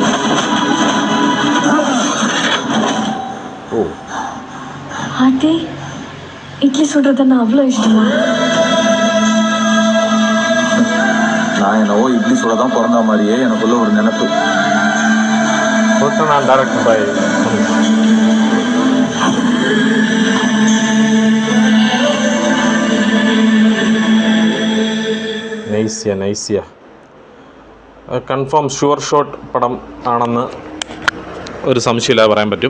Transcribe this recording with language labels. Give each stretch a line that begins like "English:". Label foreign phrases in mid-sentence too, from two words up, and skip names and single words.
Tamil: ஆண்டி, இட்லி சுடுறதுன்னா அவ்வளோ இஷ்டமா? நான் என்னவோ இட்லி சுட தான் பிறந்த மாதிரியே எனக்குள்ள ஒரு நினைப்பு. நான்
English: director boy.
Malayalam: നൈസ്യ
English: confirm sure shot
Malayalam: പടം ആണെന്ന് ഒരു സംശയമില്ലാതെ പറയാൻ പറ്റും.